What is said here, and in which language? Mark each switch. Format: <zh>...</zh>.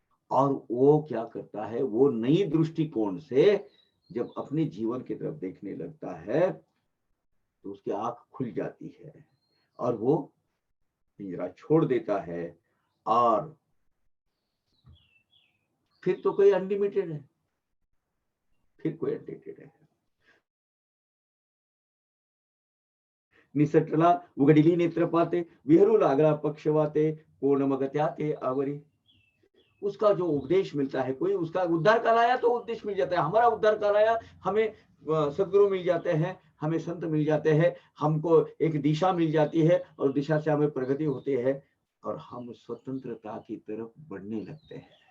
<hi>और वो क्या करता है, वो नई दृष्टिकोण से जब अपने जीवन की तरफ देखने लगता है तो उसकी आंख खुल जाती है और वो पिंजरा छोड़ देता है। और फिर तो कोई अनलिमिटेड है, फिर कोई अनलिमिटेड है।</hi> <mr>निसटला उघडिली नेत्रपाते, विहरू लागला पक्षवाते, कोण मग त्याते आवरी।</mr> <hi>उसका जो उपदेश मिलता है, कोई उसका उद्धार काल आया तो उपदेश मिल जाता है। हमारा उद्धार काल आया, हमें सदगुरु मिल जाते हैं, हमें संत मिल जाते हैं, हमको एक दिशा मिल जाती है और दिशा से हमें प्रगति होती है और हम स्वतंत्रता की तरफ बढ़ने लगते हैं।</hi>